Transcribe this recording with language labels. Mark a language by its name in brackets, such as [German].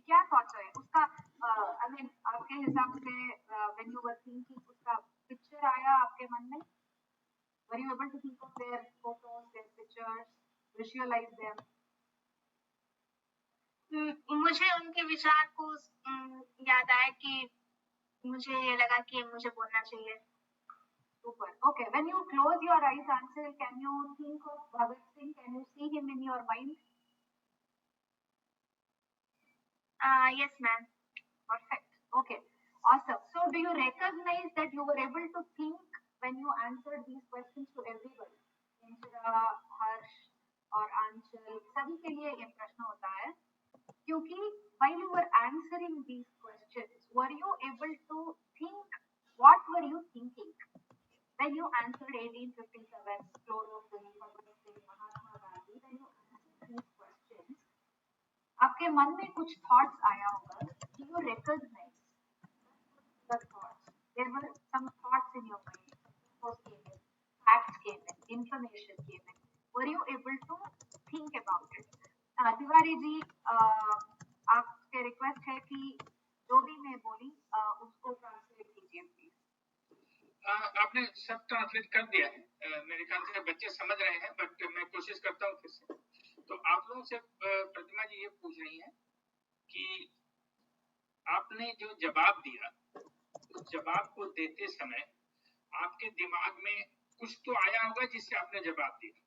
[Hindi] क्या थॉट्स आया उसका? [English] I mean [Hindi] आपके हिसाब से [English] when you were thinking [Hindi] उसका पिक्चर आया आपके मन में? [English] Were you able to think of their photos, their pictures, visualise them? [Hindi] मुझे उनके विचार को याद आया कि मुझे ये लगा कि मुझे बोलना चाहिए. [English] Super. Okay, when you close your eyes, Ansel, can you think of Bhagat Singh? Can you see him in your mind? Yes, ma'am. Perfect. Okay, awesome. So, do you recognize that you were able to think when you answered these questions to everybody? Indra, Harsh और Anshul, [Hindi] सभी के लिए ये प्रश्न होता है क्योंकि [English] while you were answering these questions, were you able to think? What were you thinking? When you answered 1857, chlorophyll, Bhagat Singh, Mahatma Gandhi, when you answered these questions, [Hindi] आपके मन में कुछ थॉट्स आया होगा, [English] do you recognize the thoughts? There were some thoughts in your mind. Those came in, facts came in, information came in. Were you able to think about it? [Hindi] Tiwari ji, आपसे request है कि जो भी मैं बोली उसको ट्रांसलेट कीजिए प्लीज। आपने सब ट्रांसलेट कर दिया है, मेरे ख्याल से बच्चे समझ रहे हैं, बट मैं कोशिश करता हूँ फिर से। तो आप लोगों से प्रतिमा जी ये पूछ रही हैं कि आपने जो जवाब दिया, उस जवाब को देते समय आपके दिमाग में कुछ तो आया होगा जिससे आपने जवाब दिया।